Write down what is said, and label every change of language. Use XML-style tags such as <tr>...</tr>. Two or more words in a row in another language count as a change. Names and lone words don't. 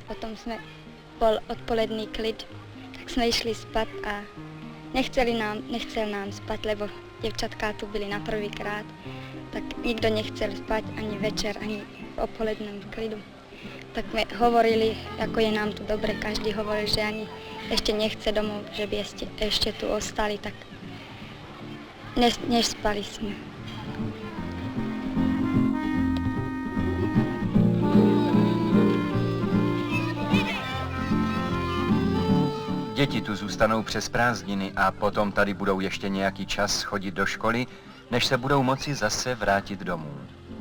<sk>Potom sme bol odpoledný klid, tak sme išli spať a nechcel nám spať, lebo devčatká tu byli na prvýkrát, tak nikto nechcel spať ani večer, ani v odpolednom klidu. Tak sme hovorili, ako je nám tu dobre, každý hovoril, že ani ešte nechce domov, že by ešte tu ostali, tak nespali sme.</sk> <cs>Děti tu zůstanou přes prázdniny a potom tady budou ještě nějaký čas chodit do školy, než se budou moci zase vrátit domů.</cs>